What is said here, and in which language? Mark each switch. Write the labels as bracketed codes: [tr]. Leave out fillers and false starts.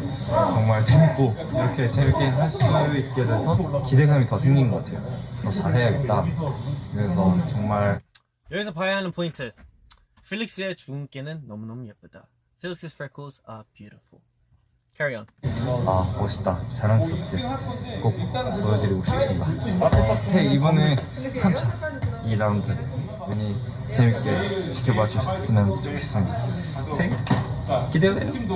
[ko] 정말 재밌고 이렇게 재밌게 할 수 있게 돼서 기대감이 더 생긴 것 같아요. 더 잘해야겠다. 그래서 정말 여기서 봐야 하는 포인트. 필릭스의 주근깨는 너무너무 예쁘다. [en] Felix's freckles are beautiful. Carry on. [ko] 아 멋있다. 자랑스럽게 꼭 보여드리고 싶습니다. 스테이 이번에 3차 2라운드 많이 재밌게 지켜봐 주셨으면 좋겠습니다. 스테이 기대돼요.